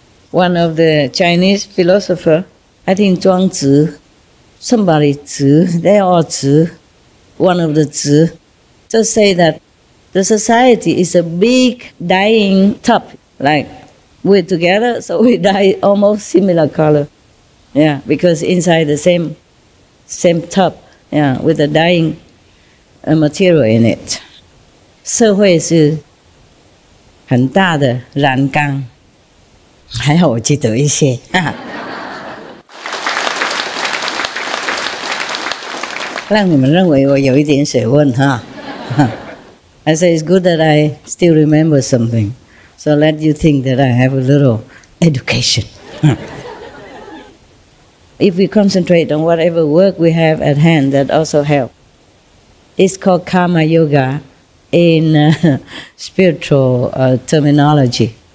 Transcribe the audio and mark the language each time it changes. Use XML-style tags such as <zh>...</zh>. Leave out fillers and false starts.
<en>One of the Chinese philosophers, I think Zhuangzi, somebody Zi, they all Zi, one of the Zi, just say that the society is a big dying tub, like we're together, so we dye almost similar color. Yeah, because inside the same tub, yeah, with the dyeing material in it.</en> <zh>社会是很大的染缸，还好我记得一些。让你们认为我有一点学问哈。</zh> <en>I say it's good that I still remember something, so let you think that I have a little education. If we concentrate on whatever work we have at hand, that also helps. It's called karma yoga in spiritual terminology.</en>